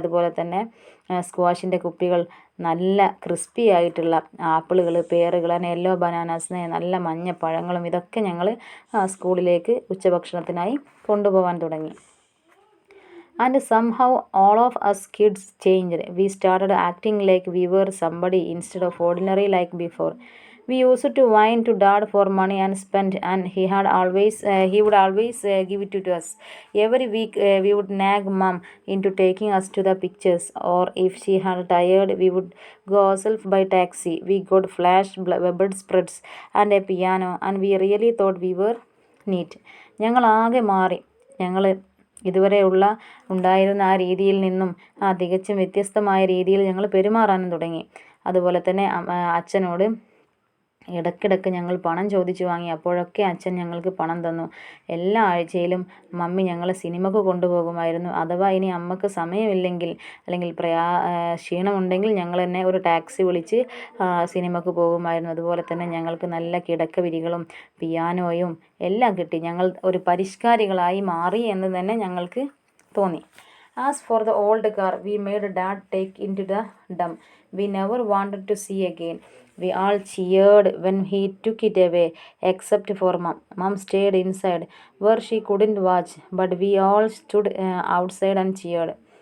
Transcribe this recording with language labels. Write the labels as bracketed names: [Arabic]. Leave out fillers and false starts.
[Malayalam] അതുപോലെ തന്നെ സ്ക്വാഷിൻ്റെ കുപ്പികൾ, നല്ല ക്രിസ്പി ആയിട്ടുള്ള ആപ്പിളുകൾ, പേറുകൾ, [English] yellow bananas, [Malayalam] നല്ല മഞ്ഞ പഴങ്ങളും, ഇതൊക്കെ ഞങ്ങൾ സ്കൂളിലേക്ക് ഉച്ചഭക്ഷണത്തിനായി കൊണ്ടുപോകാൻ തുടങ്ങി. [English] And somehow all of us kids changed. We started acting like we were somebody instead of ordinary like before. We used to whine to Dad for money and spend, and he would always give it to us. Every week we would nag Mom into taking us to the pictures, or if she had tired, we would go ourselves by taxi. We got flash bedspreads and a piano, and we really thought we were neat. [Malayalam] ഞങ്ങളാകെ മാറി. ഞങ്ങൾ ഇതുവരെ ഉണ്ടായിരുന്ന ആ രീതിയിൽ നിന്നും തികച്ചും വ്യത്യസ്തമായ രീതിയിൽ ഞങ്ങൾ പെരുമാറാനും തുടങ്ങി. അതുപോലെ തന്നെ അച്ഛനോട് ഇടയ്ക്കിടയ്ക്ക് ഞങ്ങൾ പണം ചോദിച്ചു വാങ്ങി. അപ്പോഴൊക്കെ അച്ഛൻ ഞങ്ങൾക്ക് പണം തന്നു. എല്ലാ ആഴ്ചയിലും മമ്മി ഞങ്ങളെ സിനിമക്ക് കൊണ്ടുപോകുമായിരുന്നു. അഥവാ ഇനി അമ്മക്ക് സമയമില്ലെങ്കിൽ അല്ലെങ്കിൽ ക്ഷീണമുണ്ടെങ്കിൽ ഞങ്ങൾ തന്നെ ഒരു ടാക്സി വിളിച്ച് സിനിമക്ക് പോകുമായിരുന്നു. അതുപോലെ തന്നെ ഞങ്ങൾക്ക് നല്ല കിടക്ക വിരികളും പിയാനോയും എല്ലാം കിട്ടി. ഞങ്ങൾ ഒരു പരിഷ്കാരികളായി മാറി എന്ന് തന്നെ ഞങ്ങൾക്ക് തോന്നി. [English] As for the old car we made Dad take into the dump, we never wanted to see again. We all cheered when he took it away, except for Mom. Mom stayed inside, where she couldn't watch, but we all stood outside and cheered.